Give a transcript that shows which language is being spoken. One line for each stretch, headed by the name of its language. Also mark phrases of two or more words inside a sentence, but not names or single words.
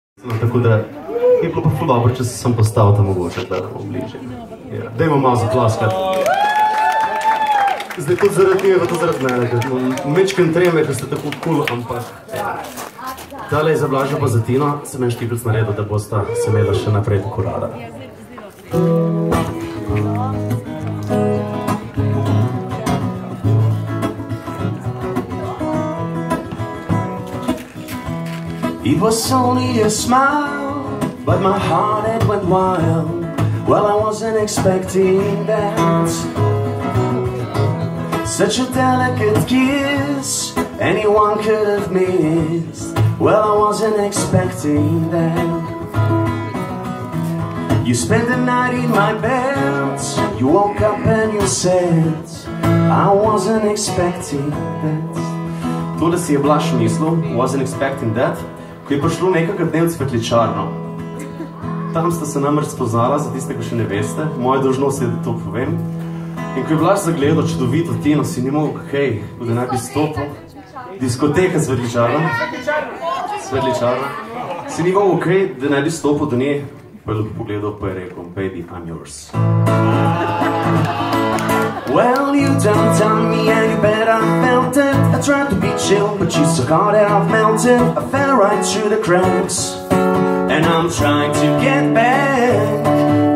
Slovenian: No, tako da je bilo pa ful dobro, če se sem postavil tam mogoče, da bomo bližje. Ja. Dajmo malo zaploskati. Zdaj tudi zaradi njega, tudi zaradi mene, ker mečkem treme, ker
English: ste tako cool,
Slovenian: ampak ja. Tale je za Blaža pa za Tino, sem en štipljc naredil, da bosta se imela še naprej tako rada.
English: It was only a smile, but my heart had went wild. Well, I wasn't expecting that. Such a delicate kiss, anyone could have missed. Well, I wasn't expecting that. You spent the night in my bed, you woke up and you said, I wasn't expecting that.
Slovenian: Tole si je Blaž mislil,
English: wasn't expecting that,
Slovenian: ko je prišlo nekega dne v Cvetličarno. Tam sta se namreč spoznala, za tiste, ko še ne veste, moja dolžnost je, da to povem. In ko je Blaž zagledal čudovito Tino, si ni mogel, hej, da naj bi stopil. Diskoteka Cvetličarna. Si ni mogel, hej, da naj bi stopil do nje, pa je pogledal, pa je rekel,
English: baby, I'm yours. Well, you done tell me and you bet I felt it. I tried to be chill, but you so hard that I've melted. I fell right through the cracks, and I'm trying to get back.